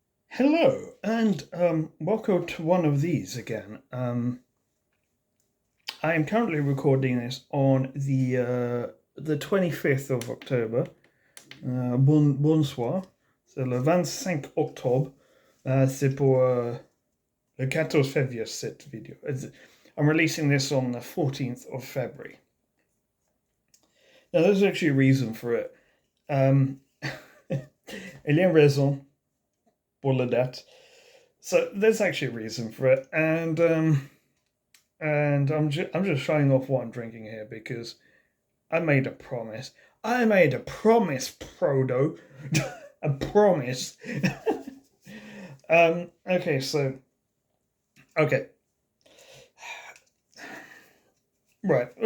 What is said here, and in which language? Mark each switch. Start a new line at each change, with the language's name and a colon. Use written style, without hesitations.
English: Hello, and welcome to one of these again. I am currently recording this on the 25th of October.
French: Bonsoir. C'est le 25 octobre. C'est pour le 14 février, cette vidéo.
English: I'm releasing this on the 14th of February. Now, there's actually a reason for it.
French: Il y a une raison pour la date.
English: So there's actually a reason for it, and I'm just showing off what I'm drinking here because I made a promise. I made a promise, Frodo. A promise. Okay, so okay, right.